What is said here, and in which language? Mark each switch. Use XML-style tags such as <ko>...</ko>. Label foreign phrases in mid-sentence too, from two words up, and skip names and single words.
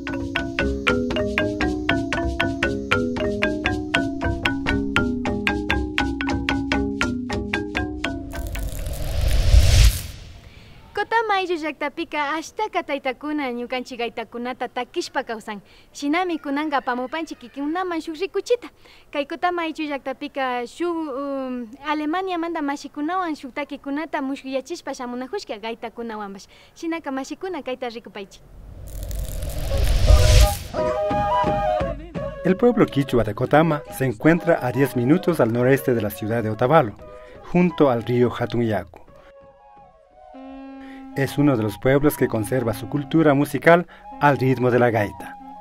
<qu>Mayu llaktapika ashtaka taytakuna ñukanchik aytakunata takishpa kawsan. Shinami kunanga pamupanchik kikinkunaman shuk rikuchita. Kay Kotama Ayllu llaktapika shuk Alemania manda mashikunawan shuk takikunata mushkuyachishpa shamunajushka kaytakunawanpash. Shinaka mashikuna kayta rikupaychik.</qu> <es>El pueblo quichua de Cotama se encuentra a 10 minutos al noreste de la ciudad de Otavalo, junto al río Hatunyaku. Es uno de los pueblos que conserva su cultura musical al ritmo de la gaita.</es>